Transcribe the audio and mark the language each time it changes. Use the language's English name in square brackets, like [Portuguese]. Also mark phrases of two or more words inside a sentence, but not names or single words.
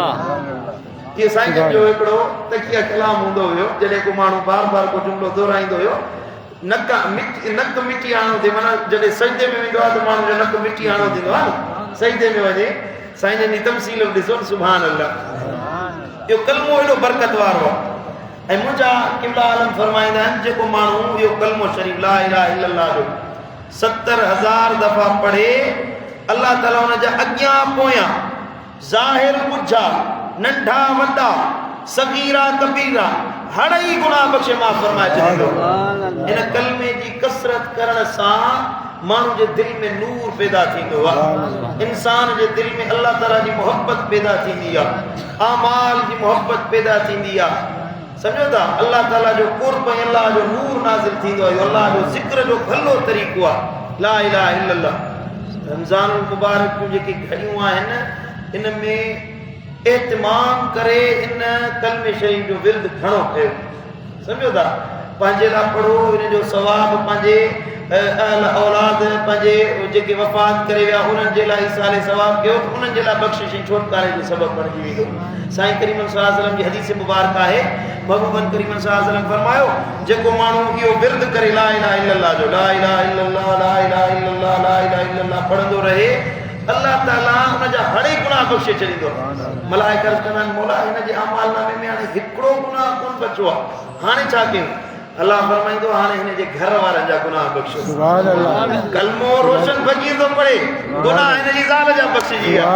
[Sindhi] ये साईं जो हिकिड़ो तकिया कलाम हूंदो हुयो, जॾहिं को माण्हू बार बार को जुमिलो दोहराईंदो हुयो, नक मिट्टी हाणो थे, माना जॾहिं सजदे में वेंदो आहे त माण्हू जो नक मिट्टी हाणो थींदो आहे, सजदे में वञे। साईं जी तमसील ॾिसो, [Arabic] سبحان الله. [Sindhi] इहो कलमो एॾो बरकत वारो आहे। ऐं मुंहिंजा क़िबला आलम फरमाईंदा आहिनि जेको माण्हू इहो कलमो शरीफ़ [Arabic] لا إله إلا الله [Sindhi] जो 70,000 दफ़ा पढ़े, अल्लाह ताला हुन जा अॻियां पोयां ज़ाहिर ॿुझा, नंढा वॾा, सगीरा कबीरा हर ही गुनाह बख्शे माफ़ फरमाए छॾींदो। इन कलमे जी कसरत करण सां माण्हू जे दिल में नूर पैदा थींदो आहे, इंसान जे दिल में अल्लाह ताला जी मोहब्बत पैदा थींदी आहे, आमाल जी मोहब्बत पैदा थींदी आहे। समझो था अल्लाह ताला जो कुर्ब अल्लाह जो नूर नाज़िल थींदो आहे अल्लाह जो ज़िक्र जो भलो तरीक़ो आहे [Arabic] لا إله إلا الله [Sindhi] रमज़ान मुबारक जूं जेके घड़ियूं आहिनि इन में एहतमाम करे इन कलमे शरीफ जो विर्द घणो कयो समझो था पंहिंजे लाइ पढ़ो इन जो सवाब पंहिंजे औलाद पंहिंजे जेके वफ़ात करे विया उन्हनि जे लाइ साले सवाब कयो उन्हनि जे लाइ बख़्शिश ऐं छुटकारे जो सबबु बणिजी वेंदो साईं करीम [Arabic] صلى الله عليه وسلم [Sindhi] जी हदीस मुबारक आहे महबूबन करीम [Arabic] صلى الله عليه وسلم [Sindhi] फरमायो जेको माण्हू इहो विर्द करे [Arabic] لا إله إلا الله [Sindhi] जो [Arabic] لا إله إلا الله لا إله إلا الله لا إله إلا الله [Sindhi] पढ़ंदो रहे अल्लाह ताला उन जा हणे गुनाह बख़्शे छॾींदो मलाइका अर्ज़ कंदा आहिनि मौला हिन जे अमाल नामे में हाणे हिकिड़ो गुनाह कोन बचियो आहे हाणे छा कयूं अल्लाह फरमाईंदो हाणे हिन जे घर वारनि जा गुनाह बख़्शो [Arabic] سبحان الله [Sindhi] कलमो रोशन फकीर थो पढ़े गुनाह हिन जी ज़ाल जा बख़्शिजी विया